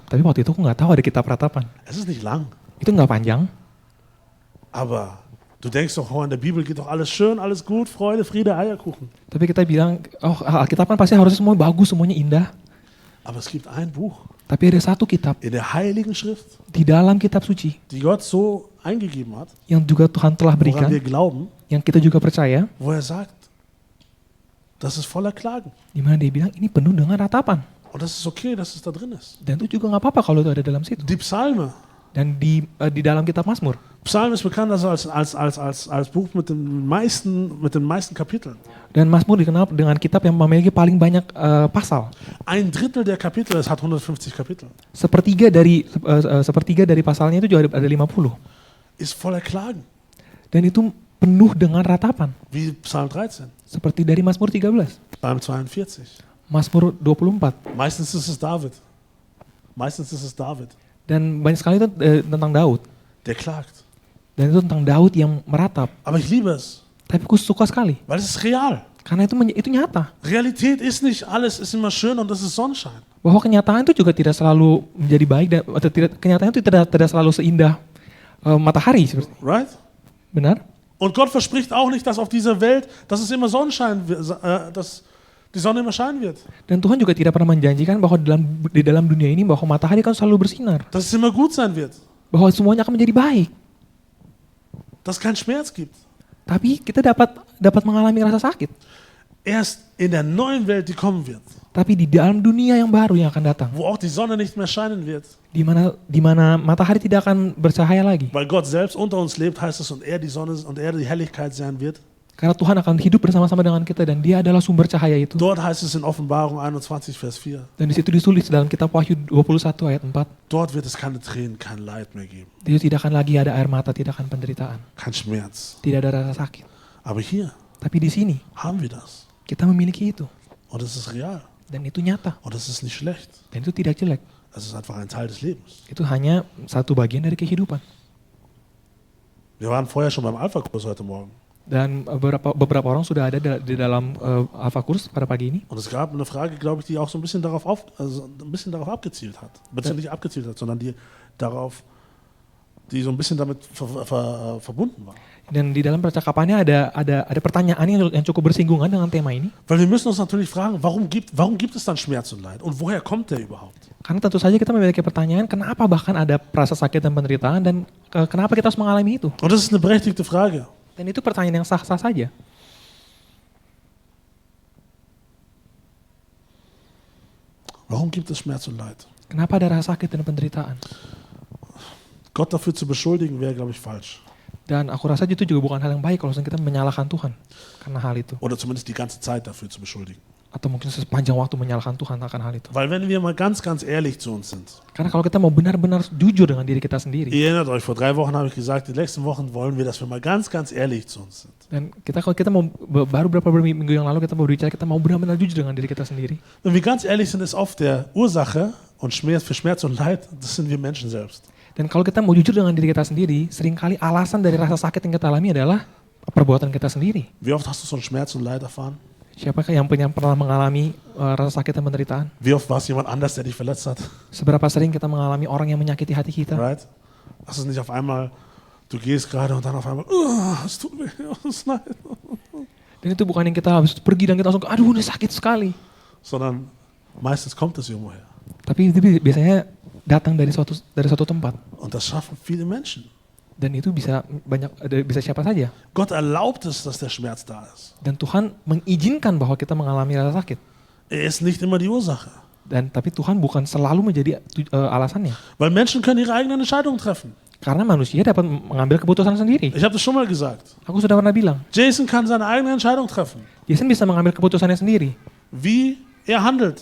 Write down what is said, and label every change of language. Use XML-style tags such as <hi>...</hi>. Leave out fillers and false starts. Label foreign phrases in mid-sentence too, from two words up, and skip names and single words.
<id>Tapi waktu itu aku nggak tahu ada kitab Ratapan.</id> <de>Es ist nicht lang.</de> <id>Itu nggak panjang.</id> <de>Aber du denkst doch, in der Bibel geht doch alles schön, alles gut, Freude, Friede, Eierkuchen.</de> <id>Tapi kita bilang, Alkitab kan pasti harusnya semua bagus, semuanya indah.</id> <de>Aber es gibt ein Buch</de> <id>Tapi ada satu kitab</id> <de>in der Heiligen Schrift,</de> <id>di dalam kitab suci</id> <de>die Gott so eingegeben hat,</de> <id>yang juga Tuhan telah berikan,</id> <de>woran wir glauben,</de> <id>yang kita juga percaya,</id> <de>wo er sagt, das ist voller Klagen.</de> <id>di mana dia bilang ini penuh dengan ratapan.</id> <de>Und das ist okay, dass es da drin ist.</de> <id>Dan itu juga nggak apa-apa kalau itu ada dalam situ.</id> <de>Die Psalme.</de> <id>Dan di dalam kitab Mazmur.</id> <de>Psalm ist bekannt als Buch mit den meisten Kapiteln.</de> <id>Dan Mazmur dikenal dengan kitab yang memiliki paling banyak pasal.</id> <de>Ein Drittel der Kapitel, es hat 150 Kapitel,</de> <id>Sepertiga dari pasalnya itu juga ada 50.</id> <de>ist voller Klagen.</de> <id>Dan itu penuh dengan ratapan.</id> <de>Wie Psalm 13,</de> <id>Seperti dari Mazmur 13,</id> <de>Psalm 42.</de> <id>Mazmur 24.</id> <de>Meistens ist es David.</de> <id>Dan banyak sekali itu tentang Daud.</id> <de>Der klagt.</de> <id>Dan itu tentang Daud yang meratap.</id> <de>Aber ich liebe es,</de> <id>Tapi aku suka sekali.</id> <de>weil es ist real.</de> <id>Karena itu nyata.</id> <de>Realität ist nicht alles ist immer schön und es ist Sonnenschein.</de> <id>Bahwa kenyataan itu juga tidak selalu menjadi baik dan atau kenyataan itu tidak selalu seindah matahari seperti.</id> <de>Right?</de> <id>Benar?</id> <de>Und Gott verspricht auch nicht, dass auf dieser Welt, dass es immer Sonnenschein, dass die Sonne immer scheinen wird.</de> <id>Dan Tuhan juga tidak pernah menjanjikan bahwa di dalam dunia ini bahwa matahari kan selalu bersinar.</id> <de>Dass es immer gut sein wird.</de> <id>Bahwa semuanya akan menjadi baik.</id> <de>Dass es keinen Schmerz gibt.</de> <id>Tapi kita dapat mengalami rasa sakit.</id> <de>Erst in der neuen Welt, die kommen wird,</de> <id>Tapi di dalam dunia yang baru yang akan datang,</id> <de>wo auch die Sonne nicht mehr scheinen wird,</de> <id>di mana matahari tidak akan bercahaya lagi.</id> <de>weil Gott selbst unter uns lebt, heißt es, und er die Sonne und er die Helligkeit sein wird.</de> <id>Karena Tuhan akan hidup bersama-sama dengan kita dan Dia adalah sumber cahaya itu.</id> <de>Dort heißt es in Offenbarung 21, Vers 4.</de> <id>Dan di situ ditulis dalam kitab Wahyu 21 ayat 4.</id> <de>Dort wird es keine Tränen, kein Leid mehr geben,</de> <id>Dia tidak akan lagi ada air mata, tidak akan penderitaan,</id> <de>kein Schmerz.</de> <id>tidak ada rasa sakit.</id> <de>Aber hier</de> <id>Tapi di sini</id> <de>haben wir das.</de> <id>kita memiliki itu</id> <de>Und es ist real.</de> <id>dan itu nyata</id> <de>Und es ist nicht schlecht.</de> <id>dan itu tidak jelek.</id> <de>Es ist einfach ein Teil des Lebens.</de> <id>Itu hanya satu bagian dari kehidupan.</id> <de>Wir waren vorher schon beim Alpha-Kurs heute Morgen.</de> <id>Dan beberapa orang sudah ada di dalam Alpha-Kurs pada pagi ini.</id> <de>Und es gab eine Frage, glaube ich, die auch so ein bisschen darauf abgezielt hat. Beziehungsweise nicht abgezielt hat, sondern die so ein bisschen damit verbunden war.</de> <id>Dan di dalam percakapannya ada pertanyaan yang cukup bersinggungan dengan tema ini.</id> <de>Weil wir müssen uns natürlich fragen, warum gibt es dann Schmerz und Leid? Und woher kommt der überhaupt?</de> <id>Karena tentu saja kita memiliki pertanyaan, kenapa bahkan ada rasa sakit dan penderitaan dan kenapa kita harus mengalami itu?</id> <de>Und das ist eine berechtigte Frage.</de> <id>Dan itu pertanyaan yang sah-sah saja.</id> <de>Warum gibt es Schmerz und Leid?</de> <id>Kenapa ada rasa sakit dan penderitaan?</id> <de>Gott dafür zu beschuldigen, wäre, glaube ich, falsch.</de> <id>Dan aku rasa itu juga bukan hal yang baik kalau kita menyalahkan Tuhan karena hal itu.</id> <de>Oder zumindest die ganze Zeit dafür zu beschuldigen.</de> <id>Atau mungkin sepanjang waktu menyalahkan Tuhan akan hal itu.</id> <de>Weil wenn wir mal ganz ehrlich zu uns sind.</de> <id>Karena kalau kita mau benar-benar jujur dengan diri kita sendiri.</id> <de>Ihr erinnert euch, vor 3 Wochen habe ich gesagt, die nächsten Wochen wollen wir, dass wir mal ganz ehrlich zu uns sind.</de> <id>Dan kalau kita mau baru beberapa minggu yang lalu kita mau berbicara, kita mau benar-benar jujur dengan diri kita sendiri.</id> <de>Wenn wir ganz ehrlich sind, ist oft der Ursache und für Schmerz und Leid, das sind wir Menschen selbst.</de> <id>Dan kalau kita mau jujur dengan diri kita sendiri, seringkali alasan dari rasa sakit yang kita alami adalah perbuatan kita sendiri.</id> <de>Wie oft hast du so einen Schmerz und Leid erfahren?</de> <id>Siapakah yang pernah mengalami rasa sakit dan penderitaan?</id> <de>Wie oft war es jemand anders, der dich verletzt hat?</de> <id>Seberapa sering kita mengalami orang yang menyakiti hati kita?</id> <de>Right? Das ist nicht auf einmal, du gehst gerade und dann auf einmal, es tut weh, es leid.</de> <id>Dan itu bukan yang kita habis pergi dan kita langsung, aduh ini sakit sekali.</id> <de>Sondern meistens kommt es irgendwoher.</de> <id>Tapi itu biasanya datang dari suatu tempat.</id> <de>Und das schaffen viele Menschen.</de> <id>Dan itu bisa siapa saja.</id> <de>Gott erlaubt es, dass der Schmerz da ist.</de> <id>Dan Tuhan mengizinkan bahwa kita mengalami rasa sakit.</id> <de>Er ist nicht immer die Ursache.</de> <id>Tapi Tuhan bukan selalu menjadi alasannya.</id> <de>Weil Menschen können ihre eigenen Entscheidungen treffen.</de> <id>Karena manusia dapat mengambil keputusan sendiri.</id> <de>Ich habe das schon mal gesagt.</de> <id>Aku sudah pernah bilang.</id> <de>Jason kann seine eigene Entscheidung treffen.</de> <id>Jason bisa mengambil keputusannya sendiri.</id> <de>Wie er handelt.</de>